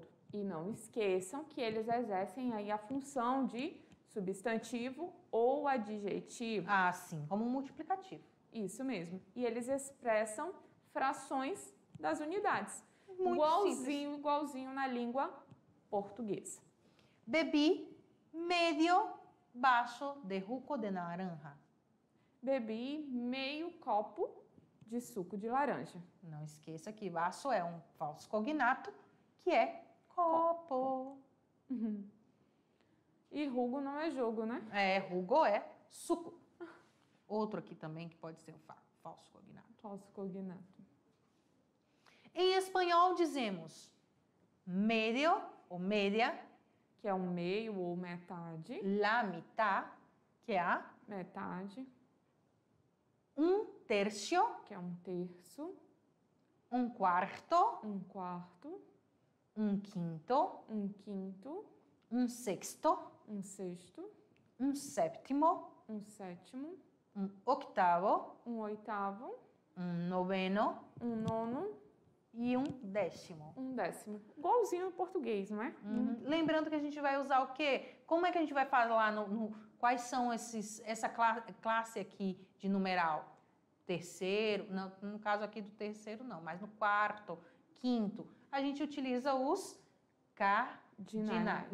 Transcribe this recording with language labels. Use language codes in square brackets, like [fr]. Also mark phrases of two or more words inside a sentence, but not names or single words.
[pt] E não esqueçam que eles exercem aí a função de substantivo ou adjetivo. Ah, sim, como um multiplicativo. Isso mesmo. E eles expressam frações das unidades. Muito igualzinho na língua portuguesa. [es] Bebi medio vaso de jugo de naranja. [pt] bebi meio copo de suco de laranja. Não esqueça que vaso é um falso cognato, que é copo. E jugo não é jogo, né? Jugo é suco. Outro aqui também que pode ser um falso cognato. Falso cognato. Em espanhol dizemos medio ou media, Que é um meio ou metade. [es] la mitad, [pt] que é a Metade, [es] un tercio, [pt] que é um terço. [es] un cuarto, [pt] Um quarto. [es] un quinto, [pt] Um quinto. [es] un sexto, [pt] Um sexto. [es] un séptimo, [pt] Um sétimo. [es] un octavo, [pt] Um oitavo. [es] un noveno [pt] Um nono. e um décimo. Um décimo. Igualzinho no português, não é? Lembrando que a gente vai usar o quê? Como é que a gente vai falar quais são essa classe aqui de numeral? Terceiro, não, no caso aqui do terceiro não, mas no quarto, quinto, a gente utiliza os cardinais.